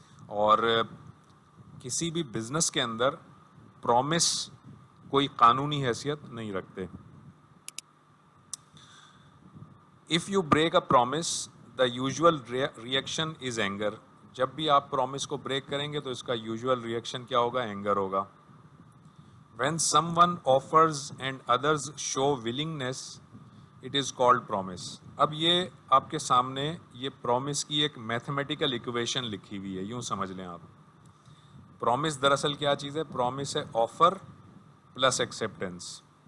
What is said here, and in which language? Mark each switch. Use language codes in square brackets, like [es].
[hi] और किसी भी बिजनेस के अंदर प्रॉमिस कोई कानूनी हैसियत नहीं रखते। [en] If you break a promise the usual reaction is anger. [hi] जब भी आप प्रॉमिस को ब्रेक करेंगे तो इसका यूजुअल रिएक्शन क्या होगा? एंगर होगा। [en] When someone offers and others show willingness, it is called promise. [hi] अब ये आपके सामने ये प्रॉमिस की एक मैथमेटिकल इक्वेशन लिखी हुई है, यूं समझ लें आप। प्रॉमिस दरअसल क्या चीज़ है? प्रॉमिस है ऑफर प्लस एक्सेप्टेंस।